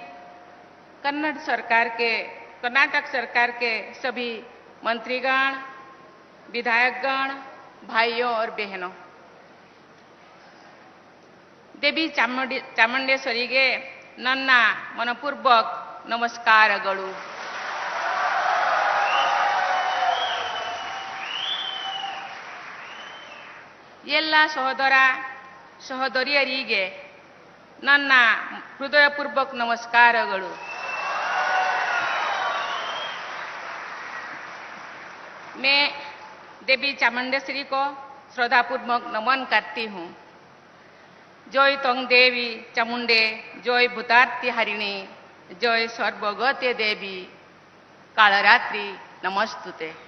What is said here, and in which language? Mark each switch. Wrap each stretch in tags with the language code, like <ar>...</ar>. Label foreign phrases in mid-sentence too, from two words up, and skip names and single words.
<hi>कर्नाटक सरकार के सभी मंत्रीगण, विधायकगण, भाइयों और बहनों, देवी चामुंडेश्वरी के</hi> <kn>ನನ್ನ ಮನಪೂರ್ವಕ ನಮಸ್ಕಾರಗಳು। ಎಲ್ಲ ಸಹೋದರ ಸಹೋದರಿಯರಿಗೆ ನನ್ನ ಹೃದಯಪೂರ್ವಕ ನಮಸ್ಕಾರಗಳು।</kn> <hi>मैं देवी चामुंडेश्वरी को श्रद्धापूर्वक नमन करती हूँ।</hi> <sa>जय तंग देवी चामुंडे, जय भूतार्ती हरिणी, जय सर्वगते देवी कालरात्रि नमस्तुते।</sa>